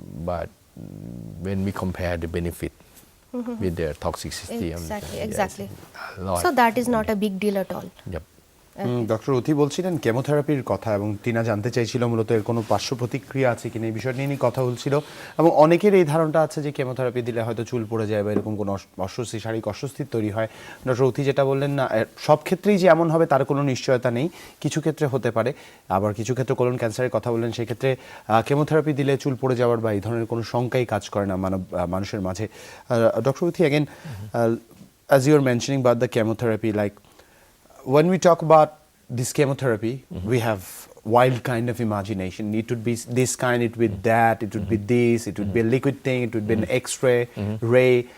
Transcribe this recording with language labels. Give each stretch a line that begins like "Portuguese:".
English: But when we compare the benefit with their toxicity, Exactly. a lot. So that is not a big deal at all. Yep.
Bangla: Doctor উথি বলছিলেন কেমোথেরাপির কথা, এবং টিনা জানতে চাইছিল মূলত এর কোনো পার্শ্ব প্রতিক্রিয়া আছে কিনা, এই বিষয় নিয়ে কথা বলছিল। এবং অনেকের এই ধারণাটা আছে যে কেমোথেরাপি দিলে হয়তো চুল পড়ে যায় বা এরকম কোনো অস্বস্তি, শারীরিক অস্বস্তি তৈরি হয়। ডক্টর উথি যেটা বললেন, না সব ক্ষেত্রেই যে এমন হবে তার কোনো নিশ্চয়তা নেই, কিছু ক্ষেত্রে হতে পারে। আবার কিছু ক্ষেত্রে কোলন ক্যান্সারের কথা বললেন, সেক্ষেত্রে কেমোথেরাপি দিলে চুল পড়ে যাওয়ার বা এই ধরনের কোনো শঙ্কাই কাজ করে না মানুষের মাঝে।
English: Doctor Uthi, again, as you were mentioning about the chemotherapy, like when we talk about this chemotherapy, we have wild kind of imagination. It would be this kind, it would be that, it would be this, it would be a liquid thing, it would be an X-ray, ray.